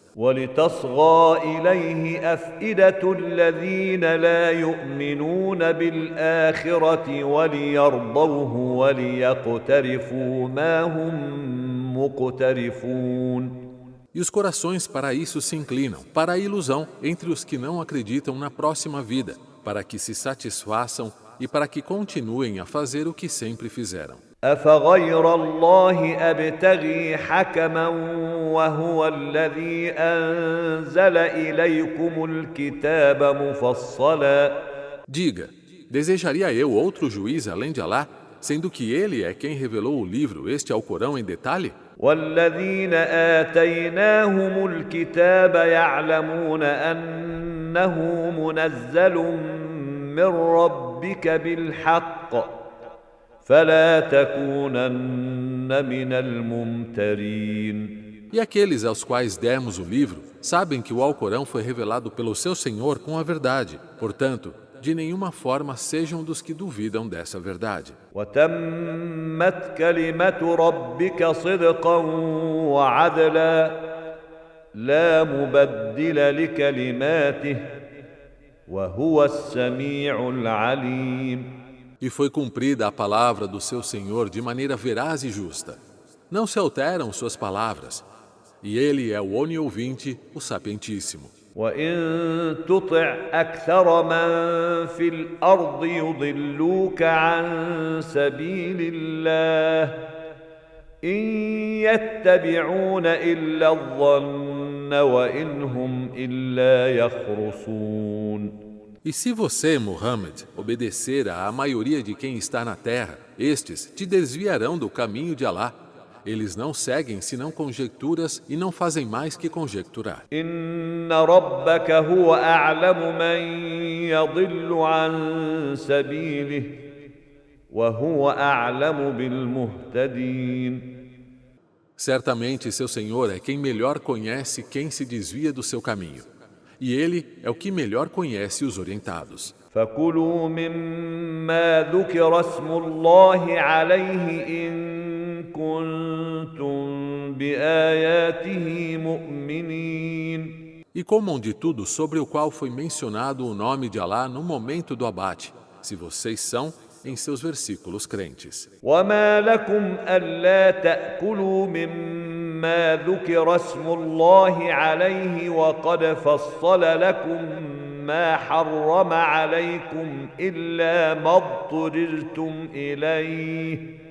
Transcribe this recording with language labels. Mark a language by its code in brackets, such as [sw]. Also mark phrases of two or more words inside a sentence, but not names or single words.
[ar] وَلِتَصْغَى إِلَيْهِ أَفْئِدَةُ الَّذِينَ لَا يُؤْمِنُونَ بِالْآخِرَةِ وَلِيَرْضَوْهُ وَلِيَقْتَرِفُوا مَا هُمْ مُقْتَرِفُونَ. [pt] E os corações para isso se inclinam, para a ilusão entre os que não acreditam na próxima vida, para que se satisfaçam e para que continuem a fazer o que sempre fizeram. [ar] أَفَغَيْرَ اللَّهِ أَبْتَغِي حَكَمًا وَهُوَ الَّذِي أَنزَلَ إِلَيْكُمُ الْكِتَابَ مُفَصَّلًا. [pt] Diga, desejaria eu outro juiz além de Alá, sendo que ele é quem revelou o livro, este Alcorão em detalhe? [ar] والذين آتيناهم الكتاب يعلمون أنه منزل من ربك بالحق فلا تكونن من الممترين. [pt] E aqueles aos quais demos o livro sabem que o Alcorão foi revelado pelo seu Senhor com a verdade. Portanto, de nenhuma forma sejam dos que duvidam dessa verdade. [ar] وتمت كلمة ربك صدقا وعدلا لا مبدل لكلماته وهو السميع العليم. [pt] E foi cumprida a palavra do seu Senhor de maneira veraz e justa. Não se alteram suas palavras. E ele é o oniovinte, o sapientíssimo. [ar] وإن تطع أكثر من في الأرض يضلوك عن سبيل الله إن يتبعون إلا الظن وإن هم إلا يخرصون. [pt] E se você, Muhammad, obedecer à maioria de quem está na terra, estes te desviarão do caminho de Alá. Eles não seguem senão conjecturas e não fazem mais que conjecturar. [ar] إن ربك هو أعلم من يضل عن سبيله وهو أعلم بالمهتدين. [pt] Certamente seu Senhor é quem melhor conhece quem se desvia do seu caminho. E ele é o que melhor conhece os orientados. [ar] فكلوا مما ذكر اسم الله عليه إن كنتم بآياته مؤمنين. [pt] E comam de tudo sobre o qual foi mencionado o nome de Alá no momento do abate, se vocês são, em seus versículos crentes. [ar] وما لكم ألا تأكلوا مما ذكر اسم الله عليه وقد فصل لكم ما حرم عليكم إلا ما اضطررتم إليه